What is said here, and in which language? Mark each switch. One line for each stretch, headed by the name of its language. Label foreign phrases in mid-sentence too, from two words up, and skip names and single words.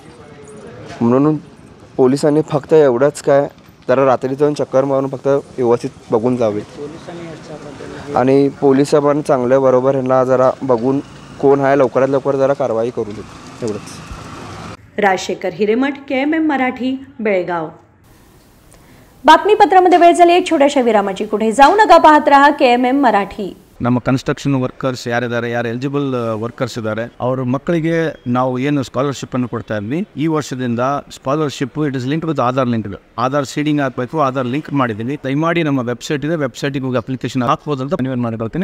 Marathi: म्हणून पोलिसांनी फक्त एवढंच काय, जरा रात्री जाऊन चक्कर मारून फक्त व्यवस्थित बघून जावे आणि पोलिस पण चांगलं बरोबर ह्यांना जरा बघून कोण आहे लवकरात लवकर जरा कारवाई करू देत, एवढंच. राजशेखर हिरेमठ, KMM मराठी, बेळगाव. बातमीपत्रामध्ये वेळ झाली एक छोट्याशा विरामाची. कुठे जाऊ नका, पाहत रहा KMM मराठी.
Kannada: ನಮ್ಮ
English: construction workers
Kannada: ಯಾರಿದ್ದಾರೆ, ಯಾರು
English: eligible workers
Kannada: ಇದ್ದಾರೆ, ಅವ್ರ ಮಕ್ಕಳಿಗೆ ನಾವು ಏನು ಸ್ಕಾಲರ್ಶಿಪ್ ಅನ್ನು ಕೊಡ್ತಾ ಇದ್ವಿ. ಈ ವರ್ಷದಿಂದ
English: scholarship it is link with Aadhaar link. Aadhaar seeding
Kannada: ಆಗಬೇಕು,
English: Aadhaar link
Kannada: ಮಾಡಿದ್ದೀವಿ. ದಯಮಾಡಿ ನಮ್ಮ ವೆಬ್ಸೈಟ್ ಇದೆ, ವೆಬ್ಸೈಟ್ಗೆ ಹೋಗಿ ಅಪ್ಲಿಕೇಶನ್ ಹಾಕ್ಬೋದು ಅಂತ ಮನವಿ ಮಾಡಿಕೊಳ್ತೀನಿ.